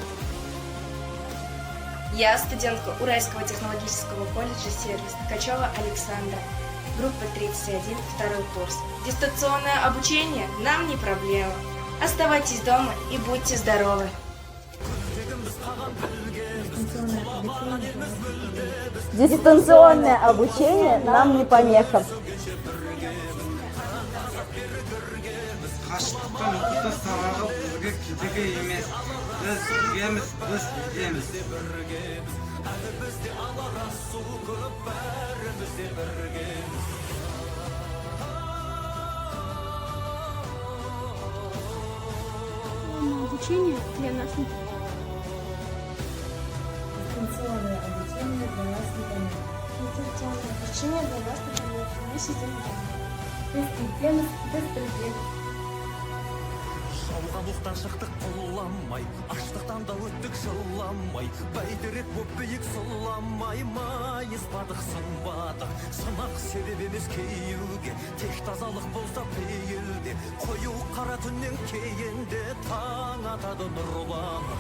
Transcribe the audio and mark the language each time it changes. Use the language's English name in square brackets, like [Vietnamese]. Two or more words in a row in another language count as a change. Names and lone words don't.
[Russian] Я студентка Уральского технологического колледжа «Сервис», Ткачева Александра, группа 31, второй курс. Дистанционное обучение нам не проблема. Оставайтесь дома и будьте здоровы. Дистанционное обучение нам не помеха. [Kazakh] Қашықтықтан оқыту сабағы бізге кедергі емес. Біз біргеміз, біз білеміз. [Russian] Обучение для нас не Дистанционное обучение для нас не помеха. Дистанционное обучение для нас не помеха. Мы сидим дома. без проблем, без проблем. [Kazakh] Жауған оқтан шықтық құламай, аштықтан да өттік жыламай. Бәйдірек боп биік сұламай, майыспадық сынбадық. Сынақ себеп емес кейуге, тек тазалық болса пейілде. Қою қара түннен кейінде таң атады нұрланып.